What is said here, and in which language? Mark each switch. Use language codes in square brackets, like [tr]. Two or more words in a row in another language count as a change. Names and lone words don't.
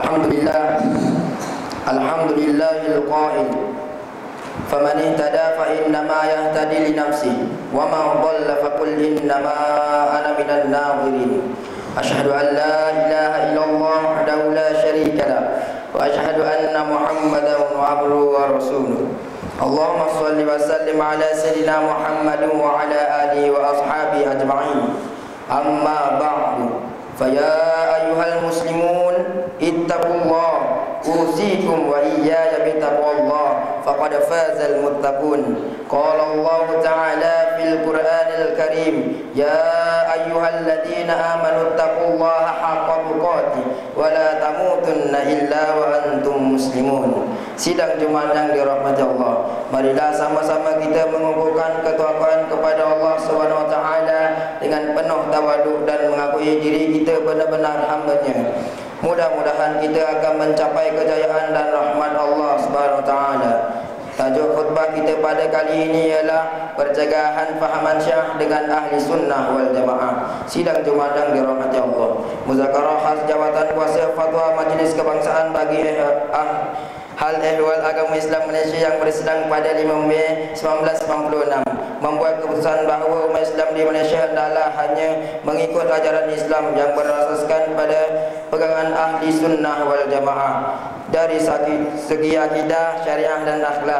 [ar] الحمد لله القائل فمن اهتدى فإنما يهتدي لنفسه ومن ضل فقل إنما أنا من المنذرين. أشهد أن لا إله إلا الله وحده لا شريك له وأشهد أن محمدا عبده ورسوله. اللهم صل وسلم على سيدنا محمد وعلى آله وأصحابه أجمعين. أما بعد. فيا أيها المسلمون اتقوا الله أوصيكم وإياي بتقوى الله فقد فاز المتقون. قال الله تعالى في القرآن الكريم يا أيها الذين آمنوا اتقوا الله حق تقاته ولا تموتن إلا وأنتم مسلمون. [ms] Sidang Jumat yang dirahmati Allah, marilah sama-sama kita mengukuhkan ketakwaan kepada Allah [ar] سبحانه وتعالى [ms] dengan penuh tawaduk dan mengakui diri kita benar-benar hamba-Nya. Mudah-mudahan kita akan mencapai kejayaan dan rahmat Allah [ar] سبحانه وتعالى. [ms] Tajuk khutbah kita pada kali ini ialah pencegahan fahaman Syiah dengan [ar] أهل السنة والجماعة. [ms] Sidang Jumat yang dirahmati Allah, muzakarah khas jawatan kuasa fatwa Majlis Kebangsaan bagi Hal Ehwal Agama Islam Malaysia yang bersidang pada 5 Mei 1996 membuat keputusan bahawa umat Islam di Malaysia adalah hanya mengikut ajaran Islam yang berasaskan pada pegangan [ar] أهل السنة والجماعة [ms] dari segi akidah, syariah dan akhlak.